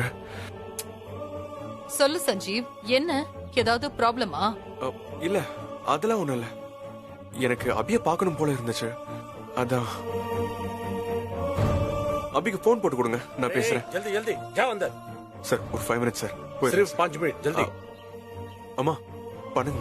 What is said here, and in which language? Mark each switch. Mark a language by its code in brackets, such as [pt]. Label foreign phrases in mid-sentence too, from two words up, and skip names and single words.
[ta] சொல்லு சஞ்சீவ், என்ன ஏதாவது ப்ராப்ளமா? இல்ல, அதெல்லாம் ஒண்ணும் இல்ல. எனக்கு அபிய பார்க்கணும் போல இருந்துச்சு, அதான். அபிக்கு போன் போட்டு கொடுங்க, நான் பேசுறேன். [hi] जल्दी जल्दी जा अंदर. [ta] சார் ஒரு 5 minutes சார். [hi] सिर्फ 5 मिनट जल्दी. [ta] அம்மா பண்ணுங்க.